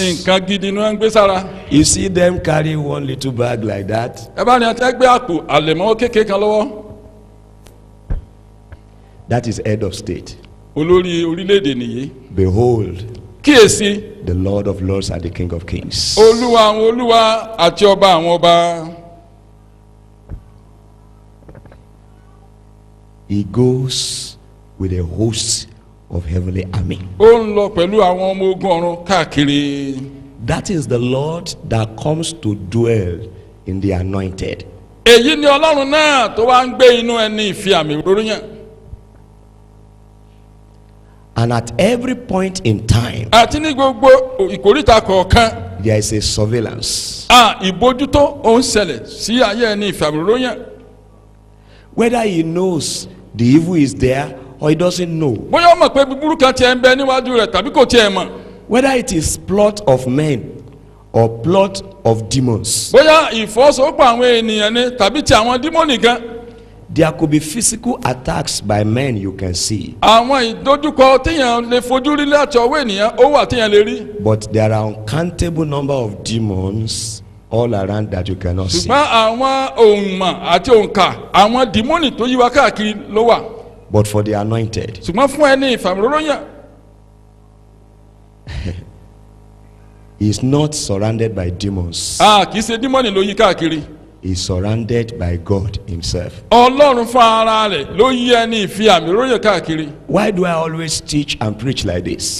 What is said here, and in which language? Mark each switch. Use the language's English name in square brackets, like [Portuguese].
[Yoruba] nǹkan gidi ni wọ́n ń gbé sára. [English] You see them carry one little bag like that. [Yoruba] ẹ bá ní ọtí gbé àpò àlẹ̀mọ́ kékeré kan lọ́wọ́. [English] That is head of state. [Yoruba] olórí orílẹ̀-èdè nìyí. [English] Behold, [Yoruba] kíyèsí [English] the Lord of Lords and the King of Kings. [Yoruba] olúwa àwọn olúwa àti ọba àwọn ọba. [English] He goes with a host of heavenly army. [Yoruba] ó ń lọ pẹ̀lú àwọn ọmọ ogun ọ̀run káàkiri. [English] That is the Lord that comes to dwell in the anointed. [Yoruba] èyí ni ọlọ́run náà tó wá ń gbé inú ẹni ìfi àmì òróró yàn. [English] And at every point in time, [Yoruba] àti ní gbogbo ìkórìtà kọ̀ọ̀kan. [English] there is a surveillance. [Yoruba] ìbójútó ó ń ṣẹlẹ̀ sí ayé ẹni ìfi àmì òróró yàn. [English] Whether he knows the evil is there or he doesn't know. [Yoruba] bóyá ó mọ̀ pé búburú kan tiẹ̀ ń bẹ níwájú rẹ̀ tàbí kò tiẹ̀ mọ̀. [English] Whether it is plot of men or plot of demons. [Yoruba] bóyá ìfọwọ́sowọ́pọ̀ àwọn ènìyàn ni tàbí ti àwọn dímọ́nì gan. [English] There could be physical attacks by men you can see. [Yoruba] àwọn ìdojúkọ téèyàn lè fojú rí láti ọwọ́ ènìyàn ó wà téèyàn lè rí. [English] But there are uncountable number of demons all around that you cannot see. [Yoruba] ṣùgbọ́n àwọn òǹmọ̀ àti òǹkà àwọn dímọ́nì tó yí wa káàkiri ló wà. [English] But for the anointed, [Yoruba] ṣùgbọ́n fún ẹni ìfàmìlóró yàn. [English] he is not surrounded by demons. [Yoruba] kì í ṣe dímọ́nì ló yí káàkiri. [English] He is surrounded by God himself. [Yoruba] ọlọ́run fún ara rẹ̀ ló yí ẹni ìfi àmì òróró káàkiri. [English] Why do I always teach and preach like this?